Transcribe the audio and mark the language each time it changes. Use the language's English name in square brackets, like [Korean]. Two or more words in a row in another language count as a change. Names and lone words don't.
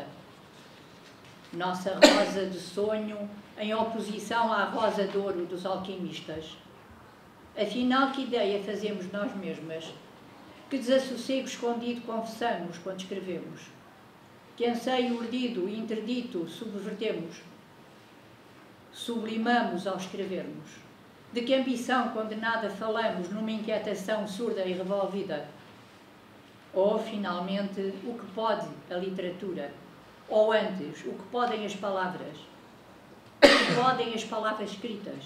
[Portuguese] Nossa rosa de sonho em oposição à rosa de ouro dos alquimistas. Afinal, que ideia fazemos nós mesmas? Que desassossego escondido confessamos quando escrevemos? Que anseio urdido e interdito subvertemos? Sublimamos ao escrevermos? De que ambição condenada falamos numa inquietação surda e revolvida? Ou, finalmente, o que pode a literatura? Ou antes, o que podem as palavras? O que podem as palavras escritas?